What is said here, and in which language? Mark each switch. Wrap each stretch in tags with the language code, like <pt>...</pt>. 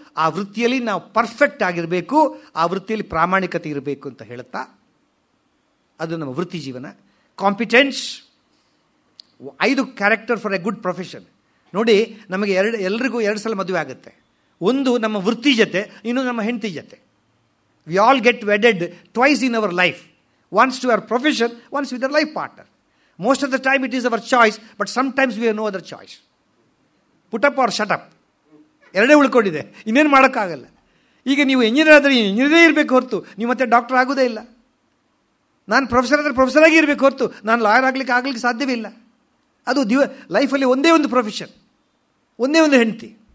<kn>ಆ ವೃತ್ತಿಯಲ್ಲಿ ನಾವು ಪರ್ಫೆಕ್ಟ್ ಆಗಿರಬೇಕು. ಆ ವೃತ್ತಿಯಲ್ಲಿ ಪ್ರಾಮಾಣಿಕತೆ ಇರಬೇಕು ಅಂತ ಹೇಳುತ್ತಾ, ಅದು ನಮ್ಮ ವೃತ್ತಿ ಜೀವನ.</kn> <en>Competence, 5 character for a good profession.</en> <kn>ನೋಡಿ, ನಮಗೆ ಎಲ್ರಿಗೂ 2 ಸಲ ಮದುವೆ ಆಗುತ್ತೆ. ಒಂದು ನಮ್ಮ ವೃತ್ತಿ ಜೊತೆ, ಇನ್ನೊಂದು ನಮ್ಮ ಹೆಂಡತಿ ಜೊತೆ.</kn> <en>We all get wedded twice in our life. Once to our profession, once with our life partner. Most of the time it is our choice, but sometimes we have no other choice. Put up or shut up.</en> <kn>ಎರಡೇ ಉಳ್ಕೊಂಡಿದೆ, ಇನ್ನೇನು ಮಾಡೋಕ್ಕಾಗಲ್ಲ. ಈಗ ನೀವು engineer ಆದರೆ ಇಂಜಿನಿಯರೇ ಇರಬೇಕು ಹೊರತು ನೀವು ಮತ್ತೆ ಡಾಕ್ಟರ್ ಆಗೋದೇ ಇಲ್ಲ. ನಾನು ಪ್ರೊಫೆಸರ್ ಆದರೆ ಪ್ರೊಫೆಸರ್ ಆಗಿ ಇರಬೇಕು ಹೊರತು ನಾನು ಲಾಯರ್ ಆಗಲಿಕ್ಕೆ ಸಾಧ್ಯವೇ ಇಲ್ಲ. ಅದು ಲೈಫಲ್ಲಿ ಒಂದೇ ಒಂದು ಪ್ರೊಫೆಷನ್, ಒಂದೇ ಒಂದು ಹೆಂಡತಿ.</kn>